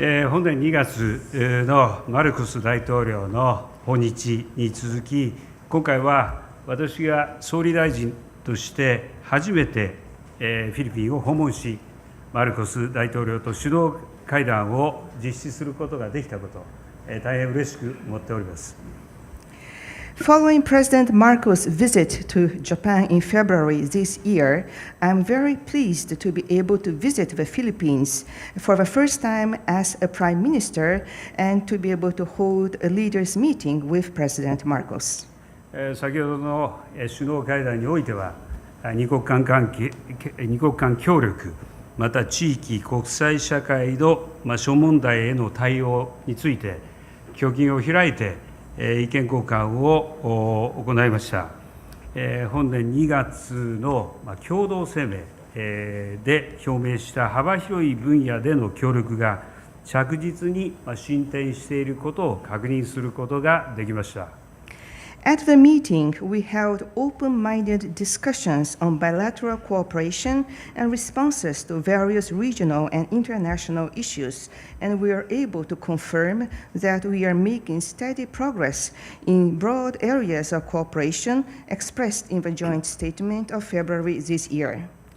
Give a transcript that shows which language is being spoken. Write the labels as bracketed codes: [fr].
[ja] 本年2月のマルコス大統領の訪日に続き、今回は私が総理大臣として初めてフィリピンを訪問し、マルコス大統領と首脳会談を実施することができたこと、大変嬉しく思っております。 [en] Following President Marcos' visit to Japan in February this year, I'm very pleased to be able to visit the Philippines for the first time as a Prime Minister and to be able to hold a leaders' meeting with President Marcos. [ja] 先ほどの首脳会談においては、二国間協力、また地域、国際社会の諸問題への対応について、胸襟を開いて、意見交換を行いました。本年2月の共同声明で表明した幅広い分野での協力が着実に進展していることを確認することができました。 [en] At the meeting, we held open-minded discussions on bilateral cooperation and responses to various regional and international issues, and we are able to confirm that we are making steady progress in broad areas of cooperation expressed in the joint statement of February this year.